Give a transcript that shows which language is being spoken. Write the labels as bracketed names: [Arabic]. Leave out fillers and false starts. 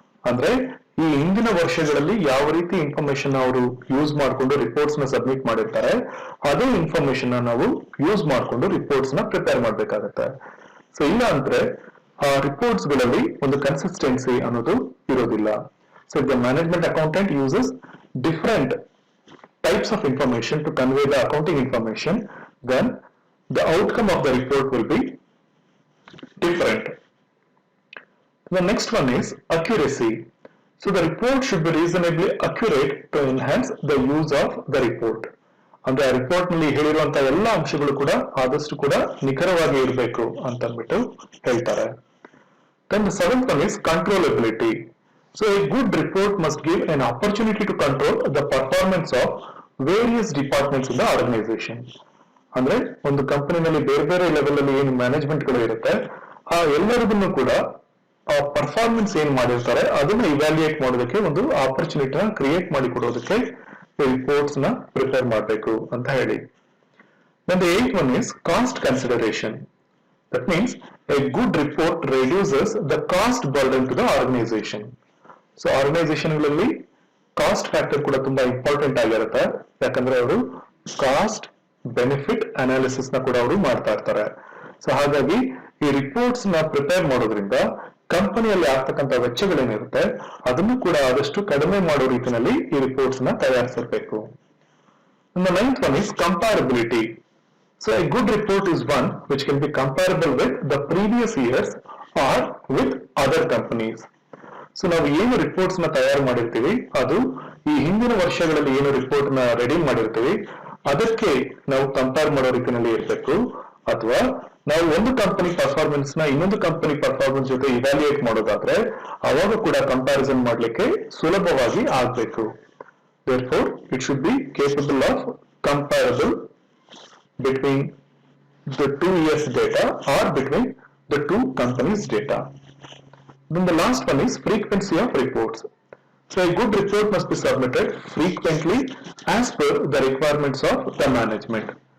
[Kannada] ಅಂದ್ರೆ ಈ ಹಿಂದಿನ ವರ್ಷಗಳಲ್ಲಿ ಯಾವ ರೀತಿ ಇನ್ಫಾರ್ಮೇಶನ್ ಅವರು ಯೂಸ್ ಮಾಡಿಕೊಂಡು ರಿಪೋರ್ಟ್ಸ್ ನ ಸಬ್ಮಿಟ್ ಮಾಡಿರ್ತಾರೆ ಅದೇ ಇನ್ಫಾರ್ಮೇಶನ್ ನಾವು ಯೂಸ್ ಮಾಡಿಕೊಂಡು ರಿಪೋರ್ಟ್ಸ್ ನ ಪ್ರಿಪೇರ್ ಮಾಡ್ಬೇಕಾಗತ್ತೆ. ಸೊ ಇಲ್ಲ ಅಂದ್ರೆ ಆ ರಿಪೋರ್ಟ್ಸ್ ಗಳಲ್ಲಿ ಒಂದು ಕನ್ಸಿಸ್ಟೆನ್ಸಿ ಅನ್ನೋದು ಇರೋದಿಲ್ಲ. [English] So the management accountant uses different types of information to convey the accounting information, then the outcome of the report will be different. The next one is accuracy. So the report should be reasonably accurate to enhance the use of the report. [Kannada] ಅಂದ್ರೆ ಆ report ನಲ್ಲಿ ಹೇಳಿರುವಂತಹ ಎಲ್ಲ ಅಂಶಗಳು ಕೂಡ ಆದಷ್ಟು ಕೂಡ ನಿಖರವಾಗಿ ಇರಬೇಕು ಅಂತ ಅಂದ್ಬಿಟ್ಟು ಹೇಳ್ತಾರೆ. [English] Then the seventh one is controllability. So a good report must give an opportunity to control the performance of various departments in the organization. [Kannada] ಅಂದ್ರೆ ಒಂದು ಕಂಪನಿನಲ್ಲಿ ಬೇರೆ ಬೇರೆ ಲೆವೆಲ್ ಅಲ್ಲಿ ಏನು ಮ್ಯಾನೇಜ್ಮೆಂಟ್ ಗಳು ಇರುತ್ತೆ ಆ ಎಲ್ಲರಿಗೂ ಕೂಡ ಆ ಪರ್ಫಾರ್ಮೆನ್ಸ್ ಏನ್ ಮಾಡಿರ್ತಾರೆ ಅದನ್ನ ಇವ್ಯಾಲ್ಯೂಯೇಟ್ ಮಾಡೋದಕ್ಕೆ ಒಂದು ಆಪರ್ಚುನಿಟಿನ ಕ್ರಿಯೇಟ್ ಮಾಡಿ ಕೊಡೋದಕ್ಕೆ ರಿಪೋರ್ಟ್ಸ್ ನ ಪ್ರಿಪೇರ್ ಮಾಡಬೇಕು ಅಂತ ಹೇಳಿ. [English] Then the eighth one is cost consideration. That means a good report reduces the cost burden to the organization. [Kannada] So ಆರ್ಗನೈಸೇಷನ್ಗಳಲ್ಲಿ cost factor ಕೂಡ ತುಂಬಾ ಇಂಪಾರ್ಟೆಂಟ್ ಆಗಿರುತ್ತೆ. ಯಾಕಂದ್ರೆ ಅವರು ಕಾಸ್ಟ್ ಬೆನಿಫಿಟ್ ಅನಾಲಿಸಿಸ್ ನ ಕೂಡ ಅವರು ಮಾಡ್ತಾ ಇರ್ತಾರೆ. ಸೊ ಹಾಗಾಗಿ ಈ ರಿಪೋರ್ಟ್ಸ್ ನ ಪ್ರಿಪೇರ್ ಮಾಡೋದ್ರಿಂದ ಕಂಪನಿಯಲ್ಲಿ ಆಗ್ತಕ್ಕಂಥ ವೆಚ್ಚಗಳೇನಿರುತ್ತೆ ಅದನ್ನು ಕೂಡ ಆದಷ್ಟು ಕಡಿಮೆ ಮಾಡೋ ರೀತಿಯಲ್ಲಿ ಈ ರಿಪೋರ್ಟ್ಸ್ ನ ತಯಾರಿಸಬೇಕು. [English] The ninth one is comparability. So a good report is one which can be comparable with the previous years or with other companies. [Kannada] So ನಾವು ಏನು ರಿಪೋರ್ಟ್ಸ್ ನ ತಯಾರು ಮಾಡಿರ್ತೀವಿ ಅದು ಈ ಹಿಂದಿನ ವರ್ಷಗಳಲ್ಲಿ ಏನು ರಿಪೋರ್ಟ್ ನ ರೆಡಿ ಮಾಡಿರ್ತೀವಿ ಅದಕ್ಕೆ ನಾವು ಕಂಪೇರ್ ಮಾಡೋ ರೀತಿಯಲ್ಲಿ ಇರಬೇಕು. ಅಥವಾ ನಾವು ಒಂದು ಕಂಪನಿ ಪರ್ಫಾರ್ಮೆನ್ಸ್ ನ ಇನ್ನೊಂದು ಕಂಪನಿ ಪರ್ಫಾರ್ಮೆನ್ಸ್ ಜೊತೆ ಇವ್ಯಾಲ್ಯೂಯೇಟ್ ಮಾಡೋದಾದ್ರೆ ಅವಾಗ ಕೂಡ ಕಂಪ್ಯಾರಿಸನ್ ಮಾಡ್ಲಿಕ್ಕೆ ಸುಲಭವಾಗಿ ಆಗ್ಬೇಕು. [English] Therefore, it should be capable of comparable between the 2 years data or between the two companies data. Then the last one is frequency of reports. So a good report must be submitted frequently as per the requirements of the management.